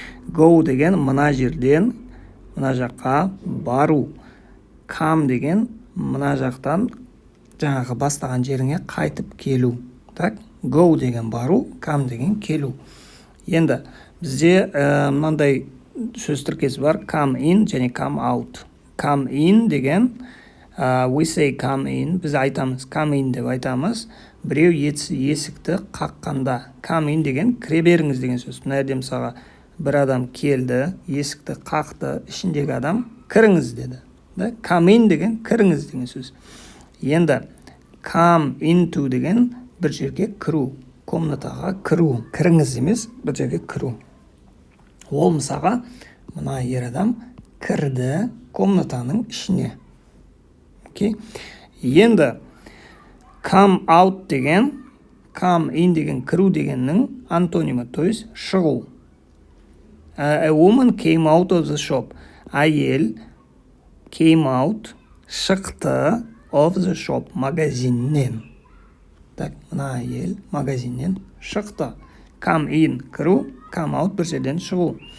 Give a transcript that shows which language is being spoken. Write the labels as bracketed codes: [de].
[kk] Go деген мына жерден мына жаққа бару. Come деген мына жақтан жаңағы бастаған жеріңе қайтып келу. [ru] Так? [kk] Go деген бару, come деген келу. Енді бізде мынандай сөз тіркесі бар. Come in және come out. Come in деген [en] we say come in. [kk] Біз айтамыз [en] come in [kk] деп айтамыз. Біреу есікті қаққанда. Come in деген кіре беріңіз деген сөз. Мына жерде мысалға бір адам келді, есікті қақты, ішіндегі адам кіріңіз деді. [ru] Да? [kk] Come in деген кіріңіз деген сөз. Енді come into деген бір жерге кіру, комнатаға кіру, кіріңіз емес, бір жерге кіру. Ол мысалға мына ер адам кірді комнатаның ішіне. [ru] Окей? [kk] Енді come out деген, come in деген кіру дегеннің антонимі, [ru] то есть [kk] шығу. [en] A woman came out of the shop. [kk] Әйел [en] came out, [kk] шықты [en] of the shop, [kk] магазиннен. [ru] Так, [kk] мына әйел магазиннен шықты. Come in, кіру, come out, бір жерден шығу.